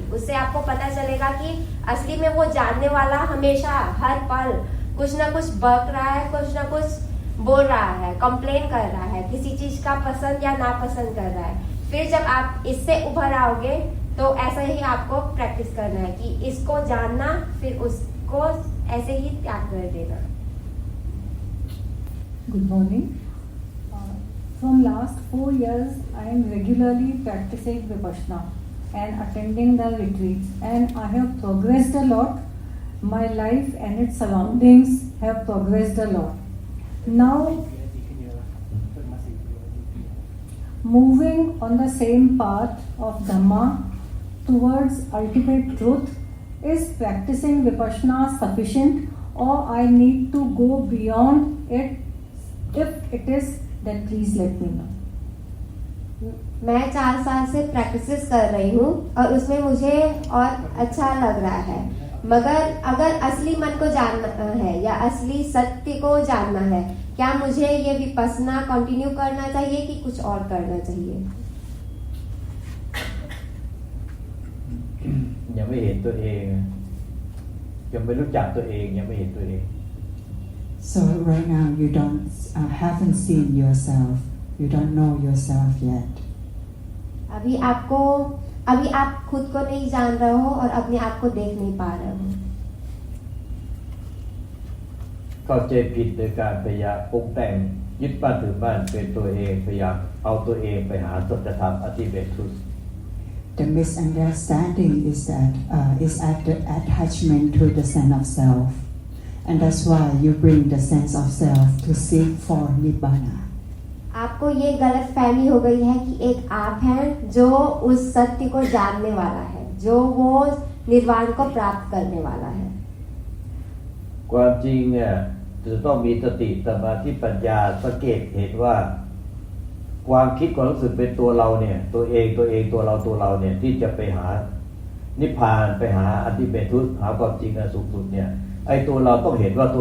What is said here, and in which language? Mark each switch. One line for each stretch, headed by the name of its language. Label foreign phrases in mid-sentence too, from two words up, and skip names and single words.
Hindi: उससे आपको पता चलेगा कि असली में वो जानने वाला हमेशा हर पल कुछ ना कुछ बक रहा है, कुछ ना कुछ बोल रहा है, कंप्लेन कर रहा है, किसी चीज का पसंद या नापसंद कर रहा है। फिर जब आप इससे उभर आओगे तो ऐसा ही आपको प्रैक्टिस करना है कि इसको जानना, फिर उसको ऐसे ही त्याग कर देना।
English: Good morning. From last 4 years, I am regularly practicing Vipassana and attending the retreats, and I have progressed a lot. My life and its surroundings have progressed a lot. Now, moving on the same path of Dhamma towards ultimate truth, is practicing Vipassana sufficient, or I need to go beyond it? If it is, then please let me know.
Hindi: मैं 4 साल से प्रैक्टिस कर रही हूँ और उसमें मुझे और अच्छा लग रहा है, मगर अगर असली मन को जानना है या असली सत्य को जानना है, क्या मुझे ये विपස්සना कंटिन्यू करना चाहिए कि कुछ और करना चाहिए?
Thai: ยังไม่เห็นตัวเองยังไม่รู้จักตัวเองยังไม่เห็นตัวเอง
English: So right now you haven't seen yourself. You don't know yourself yet.
Hindi: अभी आप खुद को नहीं जान रहे हो और अपने आप को देख नहीं पा रहे हो।
Thai: เข้าใจผิดโดยการพยายามปรุงแต่งยึดมั่นถือมั่นเป็นตัวเองพยายามเอาตัวเองไปหาสัจธรรมอธิเบตทุส
English: The misunderstanding is that is at the attachment to the sense of self, and that's why you bring the sense of self to seek for nibbana.
Hindi: आपको ये गलत फहमी हो गई है कि एक आप हैं जो उस सत्य को जानने वाला है, जो वो निर्वाण को प्राप्त करने वाला है।
Thai: ความจริงเนี่ยจะต้องมีสติสมาธิปัญญาสังเกตเห็นว่าความคิดความรู้สึกเป็นตัวเราเนี่ยตัวเองตัวเราเนี่ยที่จะไปหานิพพานไปหา
English: ultimate truth
Thai: หาความจริงอันสูงสุดเนี่ยไอ้ตัวเราต้องเห็นว่าตัว